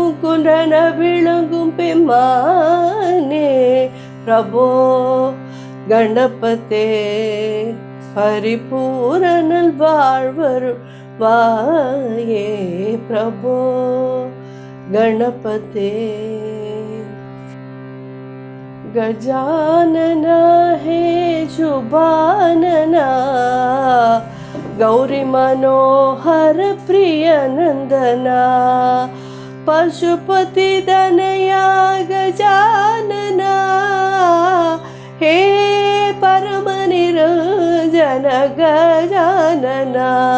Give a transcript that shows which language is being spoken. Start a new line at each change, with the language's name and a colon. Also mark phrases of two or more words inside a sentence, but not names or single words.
Tamil: குன்றன விளங்கும் பெம்மானே. பிரபோ கணபதே பரிபூரணல் வாழ்வருள்வாயே. பிரபோ கணபதே
Marathi: गजानना हे शुभानना गौरी मनोहर प्रिय नंदना. पशुपति दनया गजानना हे परम निरंजन गजानना.